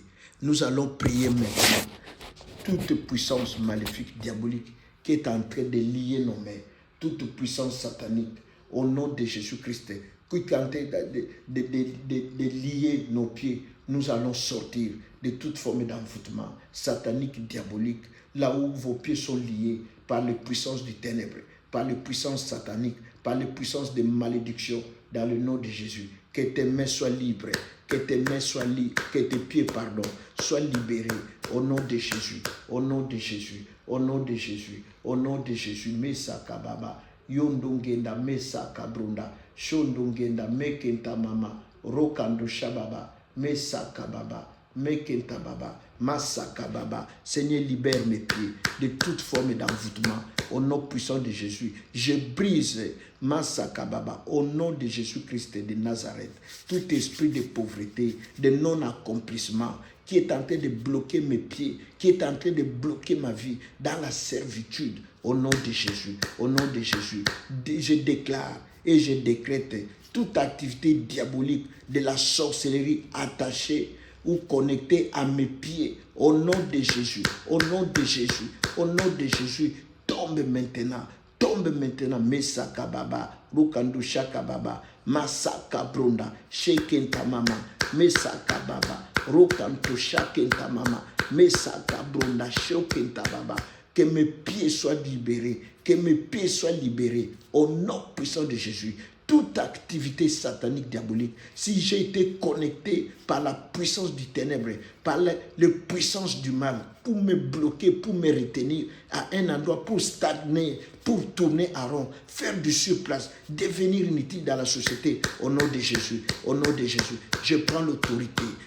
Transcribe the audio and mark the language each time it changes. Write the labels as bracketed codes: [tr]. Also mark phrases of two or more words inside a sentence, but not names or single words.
[fr] Nous allons prier maintenant. Toute puissance maléfique, diabolique, qui est en train de lier nos mains, toute puissance satanique, au nom de Jésus-Christ, qui est en train de lier nos pieds, nous allons sortir de toute forme d'envoûtement satanique, diabolique, là où vos pieds sont liés par les puissances du ténèbre, par les puissances sataniques, par les puissances de malédiction, dans le nom de Jésus. Que tes mains soient libres, que tes mains soient libres, que tes pieds, soient libérés, au nom de Jésus, au nom de Jésus, au nom de Jésus, au nom de Jésus. Mesa kababa, yondongenda, mesa kabrunda, shondongenda, mekenta mama, rokando shababa, mesa kababa, mekenta baba, masaka baba. Seigneur, libère mes pieds de toute forme d'envoûtement. Au nom puissant de Jésus, je brise masaka baba, au nom de Jésus-Christ de Nazareth, tout esprit de pauvreté, de non-accomplissement, qui est en train de bloquer mes pieds, qui est en train de bloquer ma vie dans la servitude, au nom de Jésus, au nom de Jésus. Je déclare et je décrète toute activité diabolique de la sorcellerie attachée ou connectée à mes pieds, au nom de Jésus, au nom de Jésus, au nom de Jésus, tombe maintenant, Mesaka Baba, Rukandu Shaka Baba, Masaka Bronda, Shekenta Mama, Mesaka Baba, Rukandu Shakenta Mama, Mesaka Bronda, Shekenta Baba. Que mes pieds soient libérés, que mes pieds soient libérés, au nom puissant de Jésus. Toute activité satanique, diabolique, si j'ai été connecté par la puissance du ténèbre, par la puissance du mal, pour me bloquer, pour me retenir à un endroit, pour stagner, pour tourner à rond, faire du surplace, devenir inutile dans la société, au nom de Jésus, au nom de Jésus, je prends l'autorité,